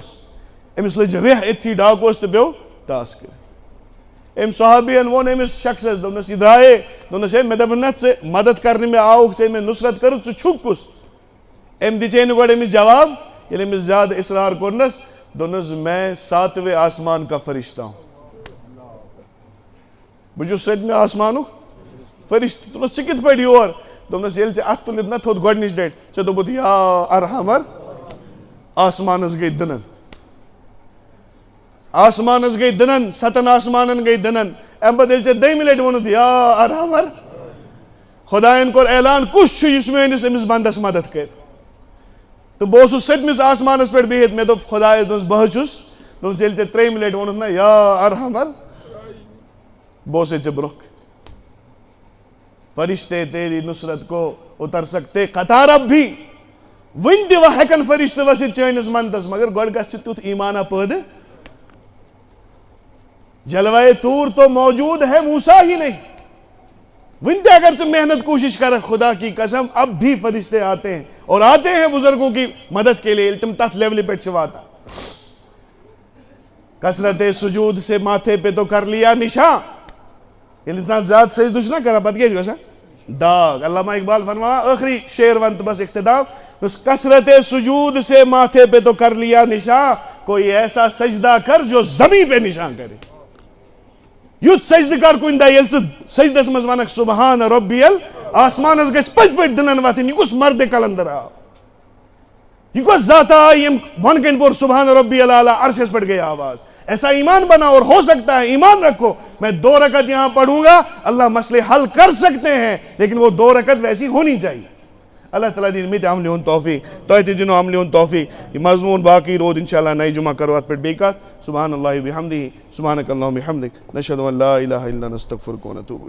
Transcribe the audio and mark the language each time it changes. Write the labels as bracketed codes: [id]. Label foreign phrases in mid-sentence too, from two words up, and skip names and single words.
[ks] أمِس لٔج ریٚح أتھی ڈاکوٗوَس تہٕ پیوٚو ٹاس کٔرِتھ. أمۍ صحابین ووٚن أمِس شخصس دوٚپنس یہِ درٛایے. دوٚپنس ہے مےٚ دوٚپُن نہ ژٕ مدد کرنہِ مےٚ آوُکھ, ژےٚ مےٚ نُصرت کٔرٕتھ, ژٕ چھُکھ کُس. أمۍ دِژے نہٕ گۄڈٕ أمِس جواب. ییٚلہِ أمِس زیادٕ اصرار کوٚرنس دوٚپنس [ur] میں 7ویں آسمان کا فرشتہ ہوں, [ks] بہٕ چھُس 7مہِ آسمانُک فرشتہٕ. دوٚپنس ژٕ کِتھ پٲٹھۍ یور. دوٚپنس ییٚلہِ ژےٚ اَتھٕ تُلِتھ نہ تھوٚد گۄڈنِچ لٹہِ ژےٚ دوٚپُتھ [ar] یا ارحمر, [ks] آسمانس گٔے دٕنن, آسمانس گٔے دٕنن, 7 آسمانن گٔے دٕنن. اَمہِ پتہٕ ییٚلہِ ژےٚ 2مہِ لٹہِ ووٚنُتھ [ar] یا ارحمر, [ks] خۄداین کوٚر اعلان کُس چھُ یُس میٲنِس أمِس بنٛدس مدد کرِ. تہٕ بہٕ اوسُس 7مِس آسمانس پٮ۪ٹھ بِہِتھ. مےٚ دوٚپ خۄدایس دوٚپُس بہٕ حظ چھُس. دوٚپُس ییٚلہِ ژےٚ 3مہِ لٹہِ ووٚنُتھ نہ [ar] یا ارحمر [ks] بہٕ اوسے ژےٚ برونٛہہ کَنۍ. [ur] فرشتے تیری نصرت کو اتر سکتے قطار اب بھی, [ks] وٕنہِ تہِ ہٮ۪کن فرشتہٕ ؤسِتھ چٲنِس مندس مگر گۄڈٕ گژھِ ژٕ تیُتھ ایمانا پٲدٕ. [ur] جلوائے طور تو موجود ہے موسیٰ ہی نہیں, [ks] وٕنہِ تہِ اگر ژٕ محنت کوٗشش کرکھ [ur] خدا کی قسم اب بھی فرشتے آتے ہیں اور آتے ہیں بزرگوں کی مدد کے لیے [ks] ییٚلہِ تِم تتھ لیولہِ پٮ۪ٹھ چھِ واتان. [ur] کثرت سجود سے ماتھے پہ تو کر لیا نشان, [ks] ییٚلہِ اِنسان زیادٕ سجدٕ چھُنہ کران پتہٕ کیٛاہ چھُ گژھان داغ. علامہ اقبال فرماوان ٲخری شعر ون تہٕ بس اختتام. [ur] کثرت سجود سے ماتھے پہ تو کر لیا نشان, کوئی ایسا سجدہ کر جو زمین پہ نشان کرے. [ks] یُتھ سجدٕ کر کُنہِ دۄہ ییٚلہِ ژٕ سجدس منٛز ونکھ [ar] سبحان ربیل, [ks] آسمانس گژھِ پٔزۍ پٲٹھۍ دٕنن وتھٕنۍ. یہِ کُس مردِ کلندر آو, یہ کۄس ذات آئی یم بۄن کَنۍ پوٚر [ar] سبحان ربی العلیٰ, [ks] عرشس پٮ۪ٹھ گئی آواز. [ur] ایسا ایمان بنا اور ہو سکتا ہے, ایمان رکھو. میں 2 رکعت یہاں پڑھوں گا, اللہ مسئلے حل کر سکتے ہیں لیکن وہ 2 رکعت ویسی ہونی چاہیے. [ks] اللہ تعالیٰ دین مےٚ تہِ عملہِ ہُنٛد توفیق, تۄہہِ تہِ دِنو عملہِ ہُنٛد توفیق. یہِ مضموٗن باقٕے روٗد انشاءاللہ نَیہِ جمعہ کرو اَتھ پٮ۪ٹھ بیٚیہِ کتھ. [ar] سبحان اللہ وبحمدہ, سبحانک اللہم وبحمدک, نشہدو ان لا الہ الا انت نستغفرک ونتوب الیک.